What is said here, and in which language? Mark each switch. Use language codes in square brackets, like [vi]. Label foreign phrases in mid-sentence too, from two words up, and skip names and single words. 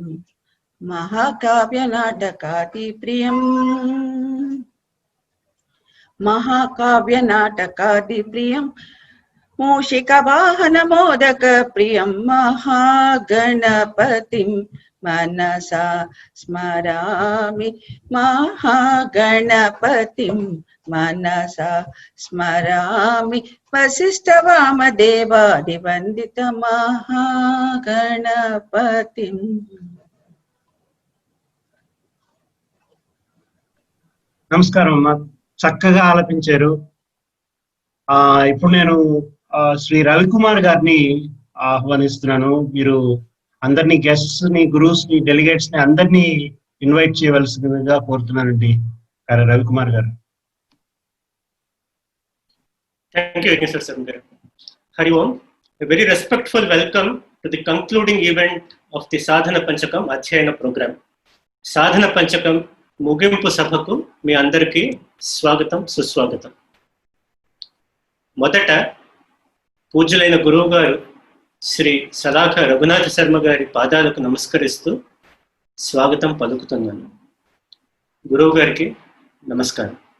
[sa] महाकाव्यनाटकादिप्रियं महाकाव्यनाटकादिप्रियं मूषिकवाहनमोदकप्रियं महागणपतिं मनसा स्मरामि महागणपतिं मनसा स्मरामि वसिष्ठवामदेवादिवन्दित महागणपतिं। [te] నమస్కారం అమ్మా, చక్కగా ఆలపించారు. ఇప్పుడు నేను శ్రీ రవికుమార్ గారిని ఆహ్వానిస్తున్నాను. మీరు అందరినీ గెస్ట్స్ ని, గురూస్ ని, డెలిగేట్స్ ని అందరినీ ఇన్వైట్ చేయవలసిందిగా కోరుతున్నానండి. రవికుమార్ గారు. [en] Thank you, Agnesar Sir. [sa] Hari Om. [en] A very respectful welcome to the concluding event of the Sadhana Panchakam Adhyayana program. [te] Sadhana Panchakam ముగింపు సభకు మీ అందరికీ స్వాగతం, సుస్వాగతం. మొదట పూజ్యులైన గురువు గారు శ్రీ సలాఖ రఘునాథ శర్మ గారి పాదాలకు నమస్కరిస్తూ స్వాగతం పలుకుతున్నాను. గురువు గారికి నమస్కారం.